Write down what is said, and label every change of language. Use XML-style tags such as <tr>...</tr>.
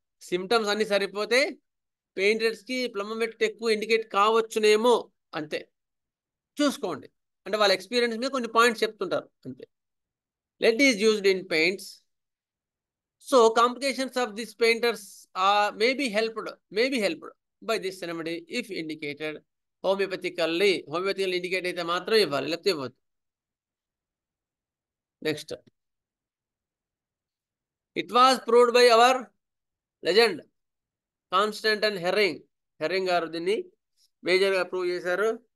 <te>Symptoms అన్ని సరిపోతే పెయింటర్స్కి ప్లమ్మం పెట్టి ఎక్కువ ఇండికేట్ కావచ్చునేమో, అంతే. చూసుకోండి, అంటే వాళ్ళ ఎక్స్పీరియన్స్ మీద కొన్ని పాయింట్స్ చెప్తుంటారు అంతే.</te> <en>Lead is used in paints. So complications of this painters may be helped by this remedy if indicated homeopathically.</en> <te>హోమియోపతికల్ indicate అయితే మాత్రం ఇవ్వాలి, లేకపోతే ఇవ్వద్దు.</te> <en>next it was proved by our legend Constantine Hering గారు</en> <te>దీన్ని మేజర్గా ప్రూవ్ చేశారు.</te>